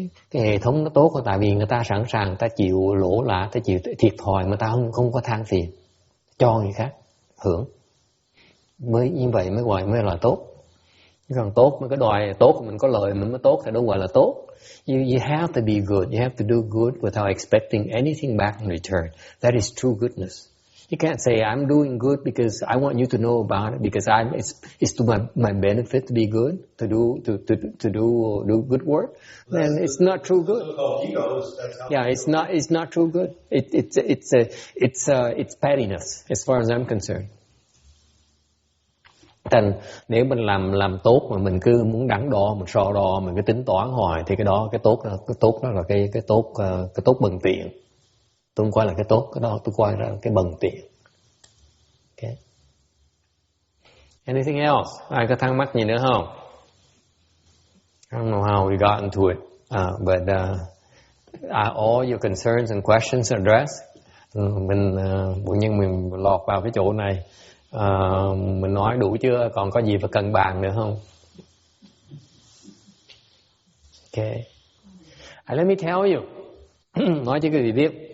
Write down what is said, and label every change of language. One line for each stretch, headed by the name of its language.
Vietnamese: Cái hệ thống nó tốt, tại vì người ta sẵn sàng, người ta chịu lỗ lã, người ta chịu thiệt thòi mà ta không có than phiền, cho người khác hưởng, mới như vậy mới là tốt. Còn tốt mới có đòi tốt, mình có lời mình mới tốt thì đâu gọi là tốt.
English: You have to be good, you have to do good without expecting anything back in return. That is true goodness. You can't say I'm doing good because I want you to know about it, because it's to my benefit to be good, to do good work. Then it's not true good. Yeah, it's not true good. It's pettiness as far as I'm concerned.
Vietnamese: Thành nếu mình làm tốt mà mình cứ muốn đắn đo, mình so đo, mình cứ tính toán hoài thì cái tốt đó là cái tốt bần tiện. Tôi không coi là cái tốt, cái đó tôi coi là cái bần tiện. Okay.
English: Anything else?
Vietnamese: Ai có thắc mắc gì nữa không?
English: I don't know how we got into it, but all your concerns and questions addressed.
Vietnamese: Tự nhiên mình lọt vào cái chỗ này. Mình nói đủ chưa? Còn có gì phải cần bàn nữa không?
English: Okay. Let me tell you.
Vietnamese: Nói cho quý vị biết.